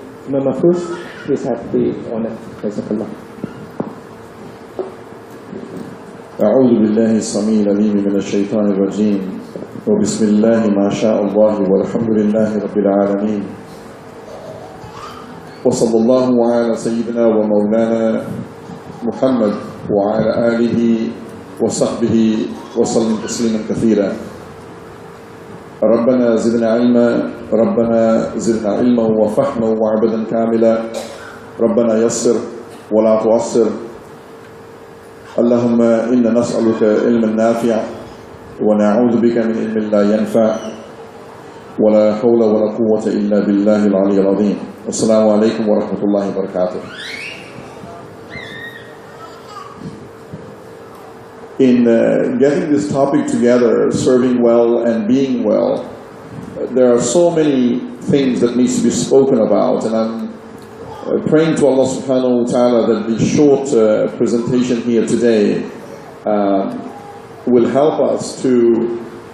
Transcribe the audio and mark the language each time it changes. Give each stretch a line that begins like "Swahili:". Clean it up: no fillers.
English: Imam Afroz, please have the honor.
Arabic: Jazakallah. أعوذ بالله السميع العليم من الشيطان الرجيم وبسم الله ما شاء الله والحمد لله رب العالمين وصلى الله على سيدنا ومولانا محمد وعلى آله وصحبه وسلم تسليما كثيرا. ربنا زدنا علما ربنا زدنا علما وفهما وعبدا كاملا ربنا يسر ولا تعسر اللهم إنا نسألك علما نافعا ونعوذ بك من علم لا ينفع ولا حول ولا قوة إلا بالله العلي العظيم. السلام عليكم ورحمة الله وبركاته.
English: In getting this topic together, serving well and being well, there are so many things that needs to be spoken about, and I'm praying to Allah subhanahu wa ta'ala that the short presentation here today will help us to